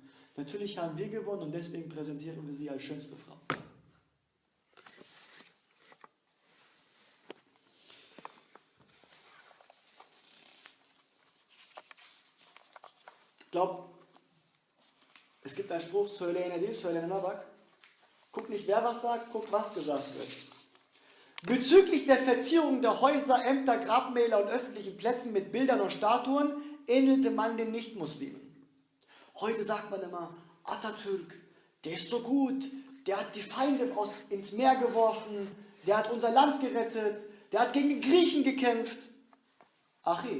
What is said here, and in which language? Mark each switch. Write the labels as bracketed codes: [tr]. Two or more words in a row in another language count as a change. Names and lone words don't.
[de] Natürlich haben wir gewonnen und deswegen präsentieren wir sie als schönste Frau. Ich glaube, es gibt einen Spruch, [tr] Söyleyene değil, söylenene bak. [de] Guck nicht, wer was sagt, guck, was gesagt wird. Bezüglich der Verzierung der Häuser, Ämter, Grabmäler und öffentlichen Plätzen mit Bildern und Statuen ähnelte man den Nichtmuslimen. Heute sagt man immer, Atatürk, der ist so gut, der hat die Feinde ins Meer geworfen, der hat unser Land gerettet, der hat gegen die Griechen gekämpft.